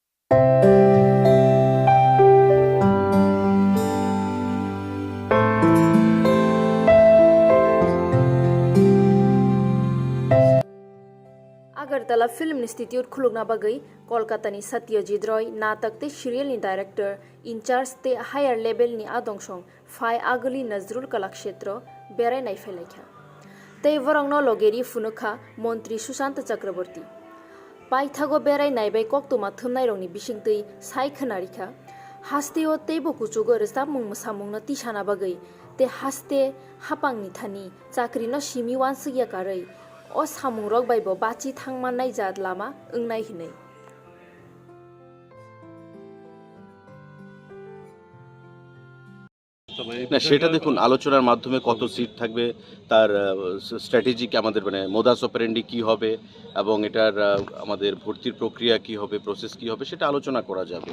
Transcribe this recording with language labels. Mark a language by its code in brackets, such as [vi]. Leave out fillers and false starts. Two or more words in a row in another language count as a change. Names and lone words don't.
[trp] Agartala Film Institute Khulukna Bagwi, Kolkata ni Satyajit Roy, natak te serial ni director, in charge te [en] higher level [trp] ni adongshong, Phai Agli Nazrul Kalakshetra, Berai nai Felekha. Te vorangno logeri funukha, Montri Sushanta Chakraborty. Paithago Berai nai bai Koktwma thumnai rongni bisingtui sai khanarikha. Haste o teibo kuchugo restamung musamung na tishana bagwi, te haste hapang ni thani, chakri no simi wansugya karai. O samung rok baibo bachi thangmannai jat lama ungnai hinai. [bn] না সেটা দেখুন আলোচনার মাধ্যমে কত সিট থাকবে তার স্ট্র্যাটেজিক আমাদের মানে [la] modus operandi [bn] কি হবে এবং এটার আমাদের ভর্তির প্রক্রিয়া কি হবে প্রসেস কি হবে সেটা আলোচনা করা যাবে।